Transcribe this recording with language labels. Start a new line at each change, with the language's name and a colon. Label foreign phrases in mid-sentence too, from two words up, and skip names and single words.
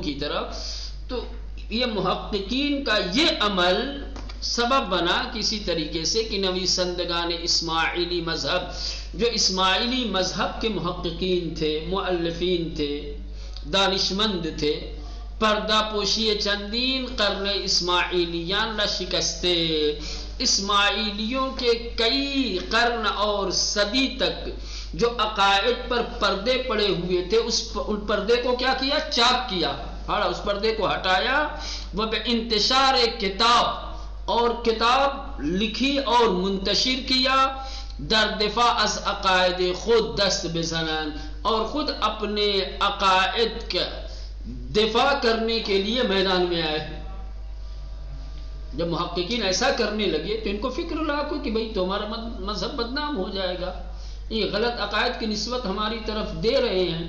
Urdu: کی طرف، تو یہ محققین کا یہ عمل سبب بنا کسی طریقے سے کہ نویسندگان اسماعیلی مذہب، جو اسماعیلی مذہب کے محققین تھے، مؤلفین تھے، دانشمند تھے،
Persian: پردہ پوشی چندین قرن اسماعیلیان را شکستے،
Urdu: اسماعیلیوں کے کئی قرن اور صدی تک جو عقائد پر پردے پڑے ہوئے تھے، ان پردے کو کیا کیا؟ چاک کیا، پھاڑا، اس پردے کو ہٹایا. وہ بے انتشار کتاب، اور کتاب لکھی اور منتشر کیا.
Persian: در دفاع از عقائد خود دست بزنن،
Urdu: اور خود اپنے عقائد کا دفاع کرنے کے لیے میدان میں آئے. جب محققین ایسا کرنے لگے تو ان کو فکر لاحق کہ بھئی تمہارا مذہب بدنام ہو جائے گا، یہ غلط عقائد کی نسبت ہماری طرف دے رہے ہیں.